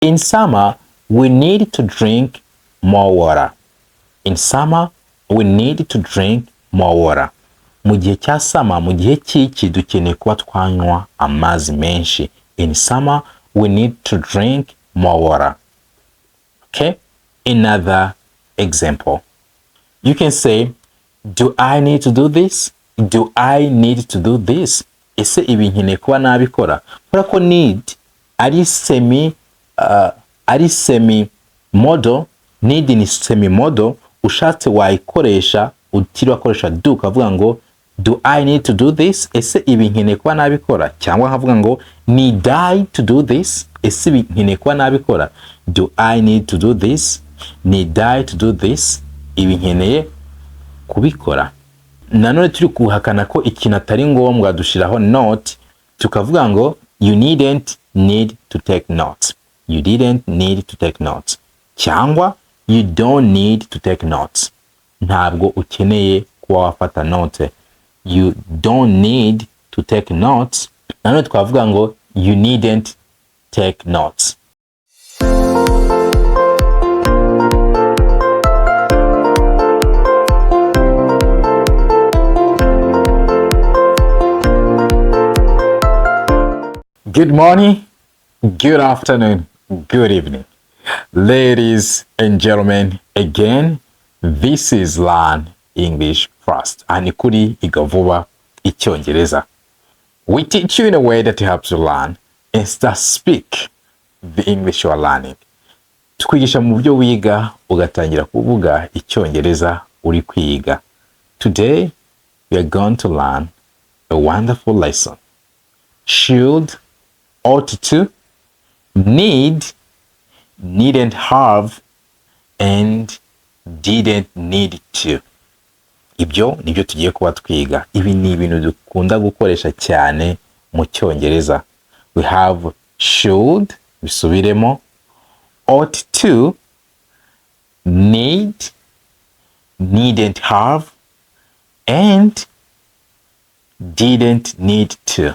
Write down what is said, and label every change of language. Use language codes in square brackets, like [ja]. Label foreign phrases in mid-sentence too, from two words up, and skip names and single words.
[en] In summer, we need to drink more water. In summer, we need to drink more water. [rw] Mu gihe cya summer, mu gihe cy'iki dukeneye kuba twanywa amazi menshi. [en] In summer, we need to drink more water. Okay? Another example. You can say, do I need to do this? Do I need to do this? [rw] Ese ibi nkeneye kuba nabikora? Kubera ko need ari [en] semi model, [rw] need ni [en] semi model, [rw] ushatse wayikoresha utiriwe akoresha do, ukavuga ngo [en] do I need to do this? [rw] Ese ibi nkeneye kuba nabikora? Cyangwa nkavuga ngo [en] need I to do this? [rw] Ese ibi nkeneye kuba nabikora? [en] Do I need to do this? Need I to do this? [rw] Ibi nkeneye kubikora. Nanone turi kuhakana ko ikintu atari ngombwa dushiraho not, tukavuga ngo [en] you didn't need to take notes. You didn't need to take notes. Cyangwa you don't need to take notes. [rw] Ntabwo ukeneye kuba wafata note. [en] You don't need to take notes. [rw] Nanone twavuga ngo [en] you needn't take notes. Good morning, good afternoon, good evening. Ladies and gentlemen, again, this is Learn English Fast. [rw] And kuri Iga Vuba Icyongereza. [en] We teach you in a way that helps you learn and start speak the English you are learning. [rw] Tukwigisha mu buryo wiga ugatangira kuvuga Icyongereza uri kwiga. [en] Today, we are going to learn a wonderful lesson. Should, ought to, need, needn't have, and didn't need to. [rw] Ibyo nibyo tugiye kuba twiga. Ibi ni ibintu dukunda gukoresha cyane mu Cyongereza. [en] We have should, bisubiremo, ought to, need, needn't have, and didn't need to.